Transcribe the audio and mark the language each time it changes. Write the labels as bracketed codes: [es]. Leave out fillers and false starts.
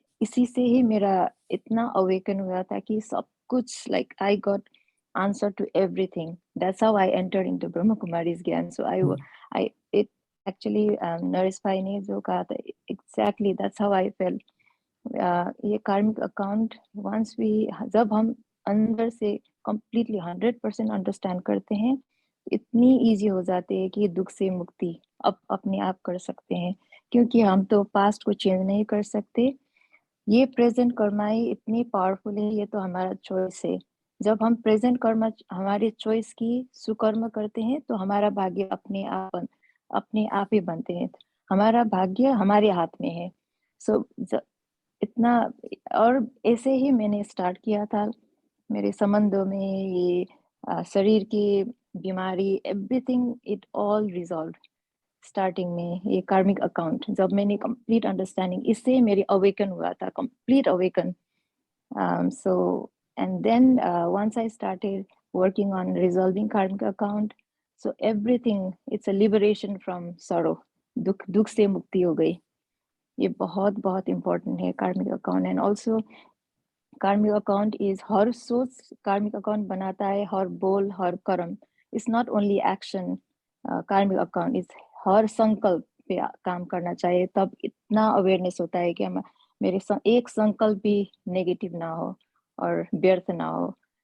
[hi] इसी से ही मेरा इतना अवेकन हुआ था कि सब कुछ, [en] like I got answer to everything. That's how I entered into Brahma Kumari's Gyan. So it actually Naresh Bhai [hi] ने जो कहा था, [en] exactly that's how I felt. [hi] ये कार्मिक अकाउंट जब हम अंदर से completely 100% अंडरस्टैंड करते हैं, इतनी इजी हो जाती है कि दुख से मुक्ति अपने आप कर सकते हैं, क्योंकि हम तो पास्ट को चेंज नहीं कर सकते। ये प्रेजेंट कर्मा ही इतनी पावरफुल है, ये तो हमारा चॉइस है। जब हम प्रेजेंट कर्मा हमारे चॉइस की सुकर्म करते हैं तो हमारा भाग्य अपने आप ही बनते हैं। हमारा भाग्य हमारे हाथ में है। सो इतना, और ऐसे ही मैंने स्टार्ट किया था मेरे संबंधों में। ये शरीर की बीमारी, everything it all resolve starting में। ये कार्मिक अकाउंट जब मैंने कंप्लीट अंडरस्टैंडिंग, इससे मेरी अवेकन हुआ था, complete awaken. [en] So and then once I started working on resolving karmic account, so everything, it's a liberation from sorrow. [hi] दुख से मुक्ति हो गई। ये बहुत बहुत इम्पोर्टेंट है कार्मिक अकाउंट। [en] and also karmic account is, [hi] हर सोच कार्मिक अकाउंट बनाता है, हर बोल, हर कर्म। [en] It's not only action. [hi] कार्मिक अकाउंट इज हर संकल्प पे काम करना चाहिए, तब इतना अवेयरनेस होता है कि हम मेरे एक संकल्प भी नेगेटिव ना हो और व्यर्थ ना हो।